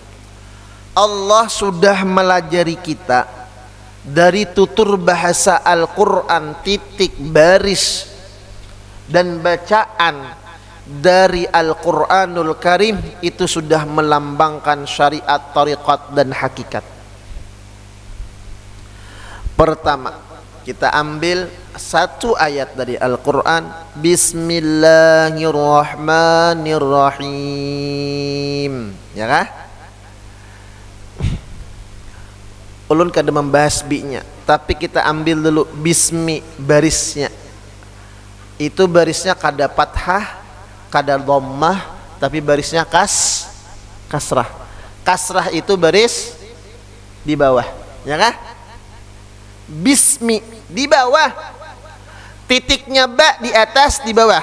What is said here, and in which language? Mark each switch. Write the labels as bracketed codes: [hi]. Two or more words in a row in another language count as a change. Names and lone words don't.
[id] Allah sudah melajari kita dari tutur bahasa Al-Quran, titik, baris dan bacaan dari [ar] القرآن الكريم [id] itu sudah melambangkan syariat, tariqat dan hakikat. Pertama, kita ambil satu ayat dari Al-Quran, Bismillahirrahmanirrahim, ya kah? [bjn] Ulun kada membahas bi-nya, tapi kita ambil dulu bismi barisnya. [id] itu barisnya kada fathah, kada dhammah, tapi barisnya kasrah. Kasrah itu baris di bawah, ya kah? Bismi di bawah, titiknya ba di atas, di bawah.